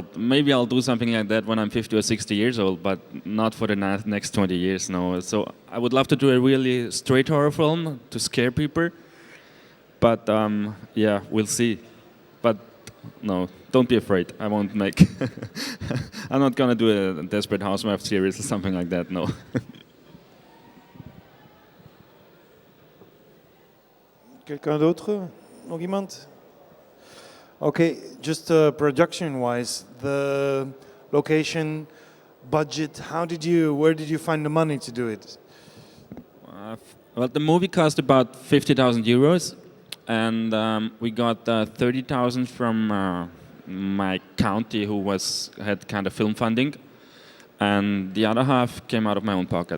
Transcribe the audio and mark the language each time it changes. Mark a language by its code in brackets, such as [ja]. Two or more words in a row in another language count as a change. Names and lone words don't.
[en] Maybe I'll do something like that when I'm 50 or 60 years old, but not for the next 20 years, no. So I would love to do a really straight horror film to scare people. But yeah, we'll see. But no, don't be afraid. I won't make... I'm not going to do a Desperate Housewife series or something like that, no. [fr] Quelqu'un d'autre? [nl] Nog iemand? [en] Okay, just production-wise, the location, budget, where did you find the money to do it? Well, the movie cost about 50,000 euros, and we got 30,000 from my county, who had kind of film funding, and the other half came out of my own pocket.